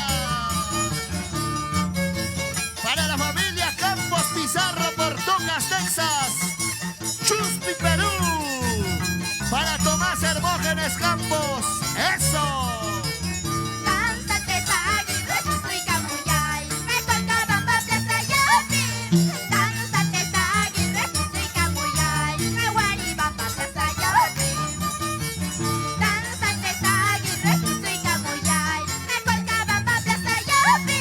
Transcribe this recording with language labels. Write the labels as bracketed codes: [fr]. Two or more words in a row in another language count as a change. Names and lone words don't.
[es] Para la familia Campos Pizarro, Portongas, Texas. Chuspi, Perú. Para Tomás Hermógenes Campos. Eso. Danzantes Aguirre, Chuzuica, Muyay, Mecolcabamba, Plaza Yopi. Danzantes Aguirre, Chuzuica, Muyay, Mehuaribamba, Plaza Yopi. Danzantes Aguirre, Chuzuica, Muyay, Mecolcabamba, Plaza Yopi.